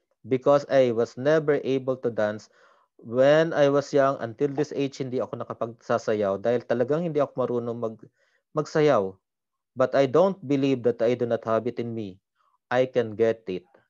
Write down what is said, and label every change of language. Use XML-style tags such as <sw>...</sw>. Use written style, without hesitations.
<en>Because I was never able to dance when I was young. Until this age,</en> <tl>hindi ako nakapagsasayaw dahil talagang hindi ako marunong magsayaw.</tl> <en>But I don't believe that I do not have it in me. I can get it.</en>